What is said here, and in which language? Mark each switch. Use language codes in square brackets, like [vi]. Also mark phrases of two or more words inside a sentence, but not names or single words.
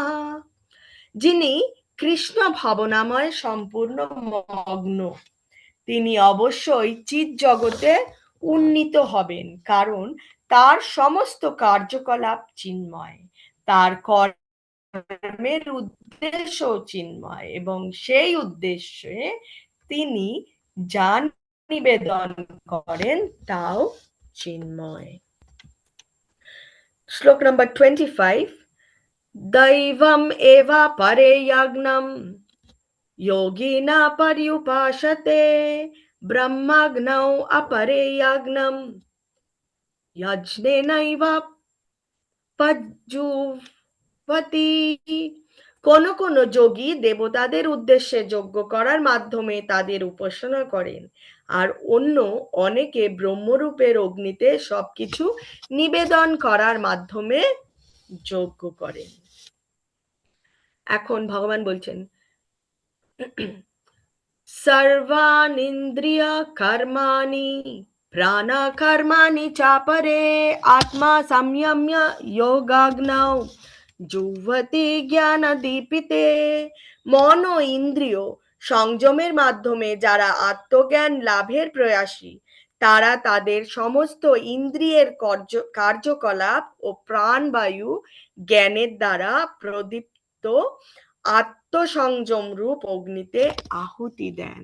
[bn] যিনি কৃষ্ণ ভাবনাময় সম্পূর্ণ মগ্ন তিনি অবশ্যই চিৎ জগতে উন্নীত হবেন, কারণ তার সমস্ত কার্যকলাপ চিন্ময়, তার কর্মের উদ্দেশ্য চিন্ময় এবং সেই উদ্দেশ্যে তিনি যা নিবেদন করেন তাও চিন্ময়। শ্লোক নম্বর [sa] 25 দৈবম এবা পরে যজ্ঞম योगिना पर्युपासते ब्रह्मग्नौ अपरे यज्ञं यज्ञेनैव পজ্জুহ্বতি। [bn] কোন কোন যোগী দেবতাদের উদ্দেশ্যে যজ্ঞ করার মাধ্যমে তাদের উপাসনা করেন আর অন্য অনেকে ব্রহ্মরূপের অগ্নিতে সবকিছু নিবেদন করার মাধ্যমে যজ্ঞ করেন। এখন ভগবান বলছেন [sa] सर्वानिन्द्रिय कर्माणि प्राणकर्माणि चापरे आत्मा संयम्य योगाग्नौ जुह्वति জ্ঞানদীপিতে। [bn] মন ও ইন্দ্রিয় সংযমের মাধ্যমে যারা আত্মজ্ঞান লাভের প্রয়াসী তারা তাদের সমস্ত ইন্দ্রিয়ের কার্যকলাপ ও প্রাণবায়ু জ্ঞানের দ্বারা প্রদীপ্ত আত্মসংযম রূপ অগ্নিতে আহুতি দেন।